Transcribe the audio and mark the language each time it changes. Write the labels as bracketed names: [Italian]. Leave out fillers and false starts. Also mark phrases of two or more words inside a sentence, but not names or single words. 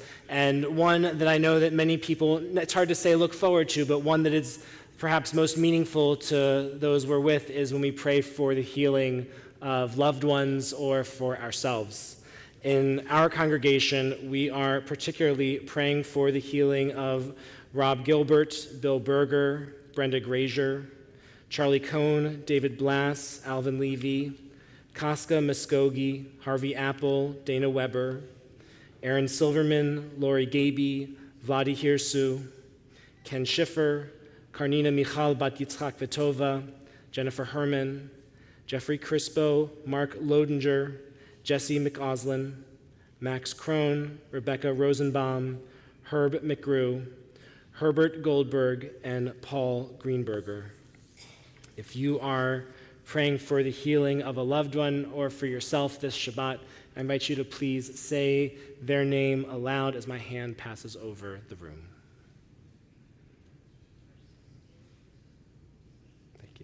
[English] And one that I know that many people, it's hard to say look forward to, but one that is perhaps most meaningful to those we're with is when we pray for the healing of loved ones or for ourselves. In our congregation, we are particularly praying for the healing of Rob Gilbert, Bill Berger, Brenda Grazier, Charlie Cohn, David Blass, Alvin Levy, Casca Muskogee, Harvey Apple, Dana Weber, Aaron Silverman, Lori Gaby, Vladi Hirsu, Ken Schiffer, Karnina Michal Bat Yitzchak Vitova, Jennifer Herman, Jeffrey Crispo, Mark Lodinger, Jesse McOslin, Max Krohn, Rebecca Rosenbaum, Herb McGrew, Herbert Goldberg, and Paul Greenberger. If you are praying for the healing of a loved one or for yourself this Shabbat, I invite you to please say their name aloud as my hand passes over the room. Thank you.